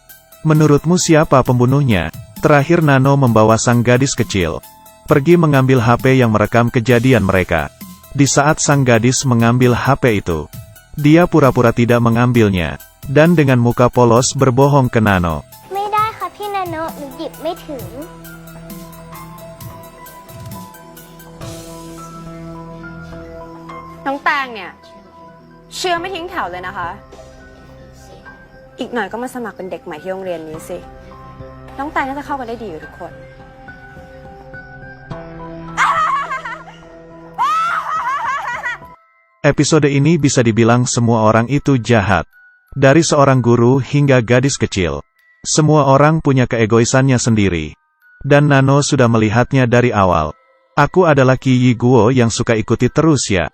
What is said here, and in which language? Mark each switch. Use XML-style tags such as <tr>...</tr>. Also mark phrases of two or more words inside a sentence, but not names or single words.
<id>Menurutmu siapa pembunuhnya? Terakhir Nano membawa sang gadis kecil pergi mengambil HP yang merekam kejadian mereka. Di saat sang gadis mengambil HP itu, dia pura-pura tidak mengambilnya, dan dengan muka polos berbohong ke Nano.</id> <th>ไม่ได้ค่ะพี่นาโนะหนูหยิบไม่ถึง น้องแตงเนี่ยเชื่อไม่ทิ้งแถวเลยนะคะ อีกหน่อยก็มาสมัครเป็นเด็กใหม่ที่โรงเรียนนี้สิ น้องแตงน่าจะเข้ากันได้ดีกับทุกคน</th> <id>Episode ini bisa dibilang semua orang itu jahat. Dari seorang guru hingga gadis kecil. Semua orang punya keegoisannya sendiri. Dan Nano sudah melihatnya dari awal. Aku adalah Qi Yi Guo yang suka ikuti terus ya.</id>